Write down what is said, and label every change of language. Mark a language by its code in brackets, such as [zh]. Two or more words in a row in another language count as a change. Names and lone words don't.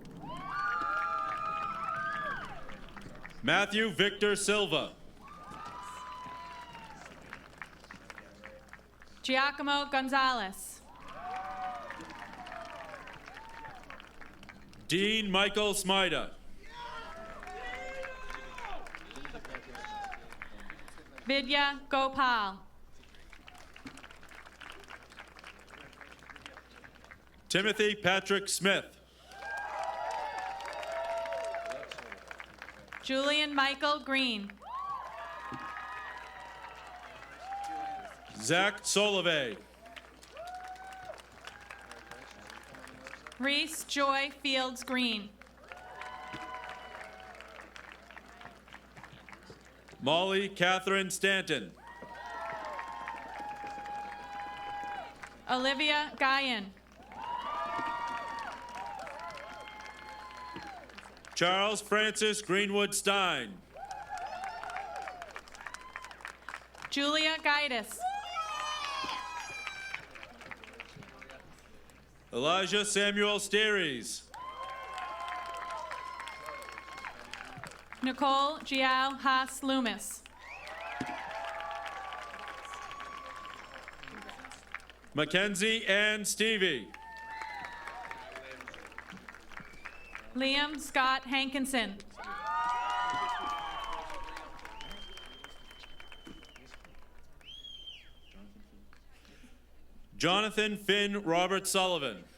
[en] Matthew Victor Silva. Giacomo Gonzalez. Dean Michael Smida. Vidya Gopal. Timothy Patrick Smith. Julian Michael Green. Zach Solove. Reese Joy Fields Green. Molly Catherine Stanton. Olivia Guyan. Charles Francis Greenwood Stein. Julia Gaitis. Elijah Samuel Steries. Nicole Giao Haas Loomis. Mackenzie Ann Stevie. Liam Scott Hankinson. Jonathan Finn Robert Sullivan.